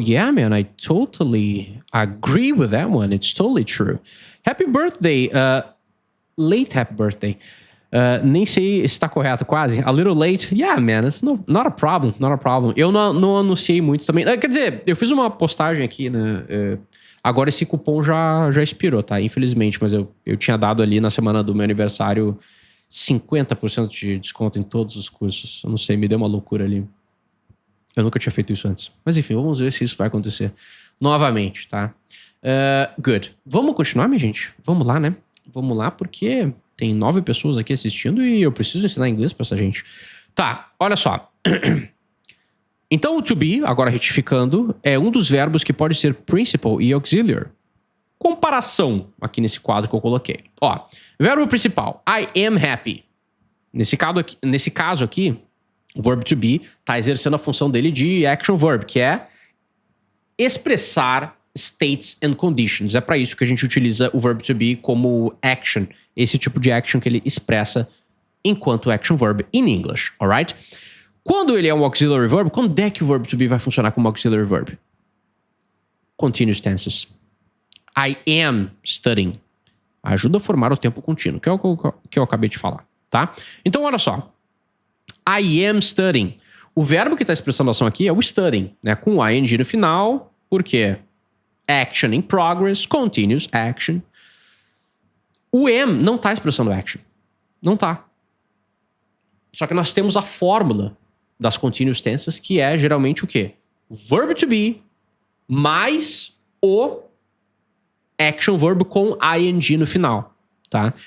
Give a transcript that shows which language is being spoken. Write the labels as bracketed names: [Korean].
[English] Yeah, man, I totally agree with that one. It's totally true. Happy birthday. Late happy birthday. [Portuguese] Nem sei se tá correto, quase. [English] A little late. Yeah, man, it's not a problem. Not a problem. [Portuguese] Eu não anunciei muito também. Quer dizer, eu fiz uma postagem aqui, né? Agora esse cupom já expirou, tá? Infelizmente, mas eu tinha dado ali na semana do meu aniversário 50% de desconto em todos os cursos. Eu não sei, me deu uma loucura ali. Eu nunca tinha feito isso antes. Mas enfim, vamos ver se isso vai acontecer novamente, tá? [English] Good. [Portuguese] Vamos continuar, minha gente? Vamos lá, né? Vamos lá, porque tem 9 pessoas aqui assistindo e eu preciso ensinar inglês pra essa gente. Tá, olha só. Então, o to be, agora retificando, é um dos verbos que pode ser principal e auxiliary. Comparação aqui nesse quadro que eu coloquei. Ó, verbo principal, [English] I am happy. [Portuguese] Nesse caso aqui, o verbo to be tá exercendo a função dele de action verb, que é expressar [English] states and conditions. [Portuguese] É para isso que a gente utiliza o verbo to be como action. Esse tipo de action que ele expressa [English] enquanto action verb in English, alright? [Portuguese] Quando ele é um auxiliary verb, quando é que o verb to be vai funcionar como auxiliary verb? [English] Continuous tenses. I am studying. [Portuguese] Ajuda a formar o tempo contínuo, que é o que eu acabei de falar, tá? Então, olha só. [English] I am studying. [Portuguese] O verbo que está expressando a ação aqui é o studying, né? Com ing no final, por quê? [English] Action in progress, continuous action. [Portuguese] O am não está expressando action. Não tá. Só que nós temos a fórmula das continuous tenses, que é geralmente o quê? Verb to be mais o action verb com ing no final, tá?